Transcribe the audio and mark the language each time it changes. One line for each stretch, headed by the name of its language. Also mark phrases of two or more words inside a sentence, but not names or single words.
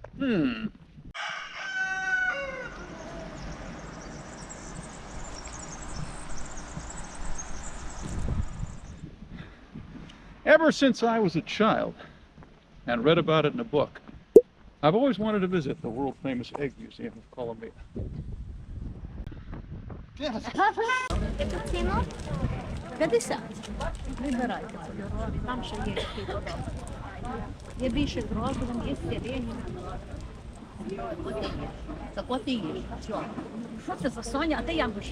English: Ever since I was a child and read about it in a book, I've always wanted to visit the world-famous Egg Museum of Kolomia.
Ukrainian: Ціну 50. Вибирайте кольорові, там ще є такі кольорові. Є більше з розовим, є сирені. От і є. Так от і є. Що це за Соня, а де ямбушки?